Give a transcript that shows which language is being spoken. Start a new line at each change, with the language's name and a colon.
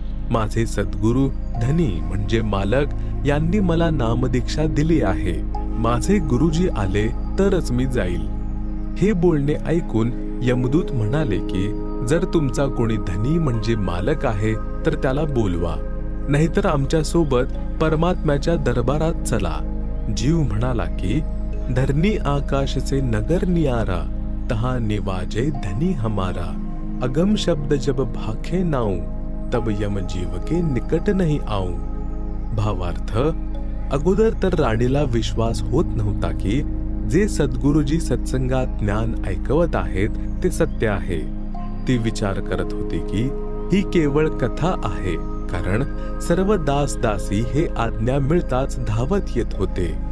Marathi: माझे सद्गुरू धनी म्हणजे मालक यांनी मला नामदीक्षा दिली आहे. माझे गुरुजी आले तरच मी जाईल. हे बोलणे ऐकून यमदूत म्हणाले की जर तुमचा कोणी धनी म्हणजे मालक आहे तर त्याला बोलवा, नाहीतर आमच्या सोबत परमात्म्याच्या दरबारात चला. जीव म्हणाला की
Hindi: धरनी आकाश से नगर नियारा, तहा निवाजे धनी हमारा. अगम शब्द जब भाखे नाऊ, तब यम जीव के निकट नहीं आऊ.
Marathi: भावार्थ, अगोदर तर राणीला विश्वास होत नव्हता की जे सद्गुरुजी सत्संगात ज्ञान ऐकवत आहेत ते सत्य आहे. ती विचार करत होती की ही केवळ कथा आहे, कारण सर्व दास दासी हे आज्ञा मिळताच धावत येत होते.